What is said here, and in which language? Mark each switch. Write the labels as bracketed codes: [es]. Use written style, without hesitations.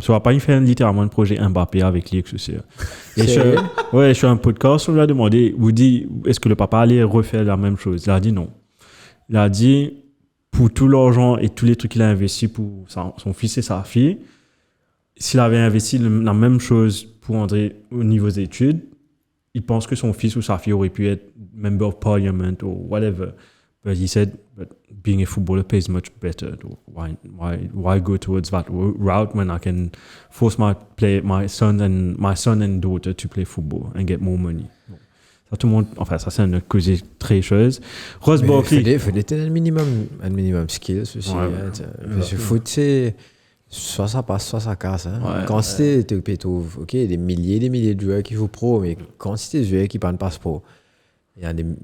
[fr] Ça va pas, il fait littéralement un projet Mbappé avec lui, etc. Et je suis un podcast, on lui a demandé, vous dit, est-ce que le papa allait refaire la même chose? Il a dit non. Il a dit, pour tout l'argent et tous les trucs qu'il a investi pour son fils et sa fille, s'il avait investi la même chose pour André au niveau des études, il pense que son fils ou sa fille aurait pu être [en] member of parliament or whatever. But he said, but being a footballer pays much better. Why go towards that route when I can force my son and daughter to play football and get more money? [fr] Ça, tout le monde, enfin, ça, c'est une cause très chose. Ross Barkley. Il faut un minimum skills aussi. Ouais, parce que le foot, c'est soit ça passe, soit ça casse. Hein. Ouais, quantité, tu trouves, ok, des milliers de joueurs qui jouent pro, mais quantité de joueurs qui ne passent pro. Il y a